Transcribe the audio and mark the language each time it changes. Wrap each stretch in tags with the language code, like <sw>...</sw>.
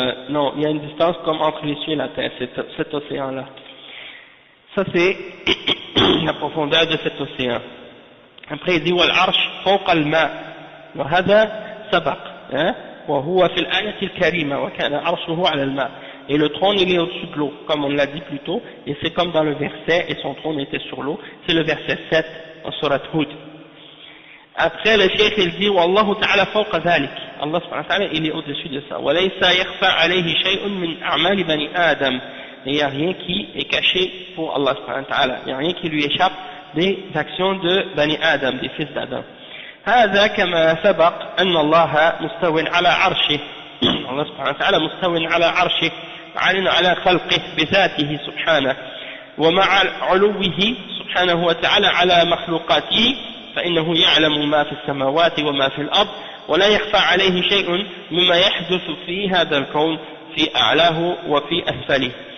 <fr>Non, il y a une distance comme entre les cieux et la terre, cet océan là. Ça c'est la profondeur de cet océan. Après il dit</fr> <ar>والعرش فوق الماء وهذا سبق وهو في الآية الكريمة وكان عرشه على الماء.</ar> <fr>Et le trône il est au-dessus de l'eau, comme on l'a dit plus tôt, et c'est comme dans le verset, et son trône était sur l'eau, c'est le verset 7 en Surat Hud. Après, le cheikh il dit</fr> <ar>Wallahu ta'ala fawqa dhalik.</ar> <fr>Allah subhanahu wa ta'ala, il est au-dessus de ça.</fr> <ar>Wa laysa yakhfa alayhi shay'un min a'mali bani Adam.</ar> <fr>Et il n'y a rien qui est caché pour Allah subhanahu wa ta'ala. Il n'y a rien qui lui échappe des actions de bani Adam, des fils d'Adam.</fr> <ar>هذا كما سبق أن الله مستو على عرشه. الله سبحانه وتعالى مستو على عرشه عال على خلقه بذاته سبحانه ومع علوه سبحانه وتعالى على مخلوقاته فإنه يعلم ما في السماوات وما في الأرض ولا يخفى عليه شيء مما يحدث في هذا الكون في أعلاه وفي أسفله.</ar>